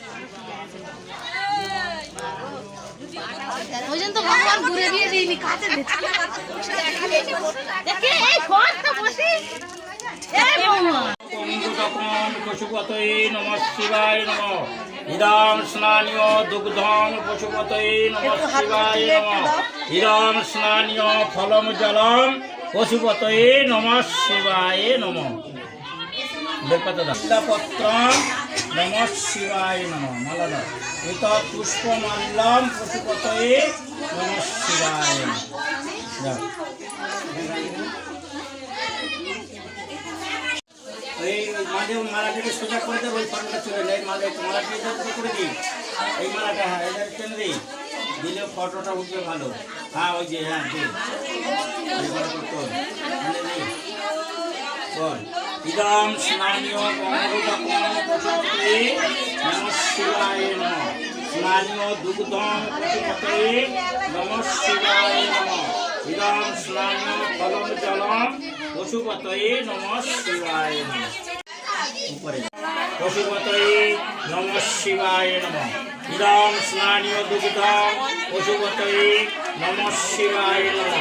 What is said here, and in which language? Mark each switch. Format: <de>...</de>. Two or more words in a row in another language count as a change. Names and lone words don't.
<bn>ওই জন্য তো ভগবান ঘুরে দিয়ে দিইনি, কাছে</bn> <sa>পশুপতয়ে নমঃ শিবায় নমঃ। ইদং স্নানীয় দুগ্ধং পশুপতয়ে নমঃ শিবায় নমঃ। ইদং স্নানীয় ফলম জলম পশুপতয়ে নমঃ শিবায় নমঃ। বেলপত্রম নমঃ শিবায় নমঃ। মালা এত পুষ্পমাল্যম পশুপতয়ে নমঃ শিবায় নমঃ।</sa> <bn>এই মাঝে মালাটাকে সোজা করে দেবো, ওই ফটোটা চলে যায়। মালাটা করে দিই, এই মালাটা, হ্যাঁ এটা টেনে দিই, দিলে ফটোটা উঠবে ভালো। হ্যাঁ ওই যে, হ্যাঁ দিই বল।</bn> <sa>ইদং স্নানীয় পশুপতয়ে নমঃ শিবায় নমঃ। স্নানীয় দুগ্ধং পশুপতয়ে নমঃ শিবায় নমঃ। ইদং স্নানীয় ফলম জলম পশুপতয়ে নমঃ শিবায় নমঃ। উপরে পশুপতয়ে নমঃ শিবায় নমঃ। ইদং স্নানীয় দুগ্ধং পশুপতয়ে নমঃ শিবায় নমঃ।</sa>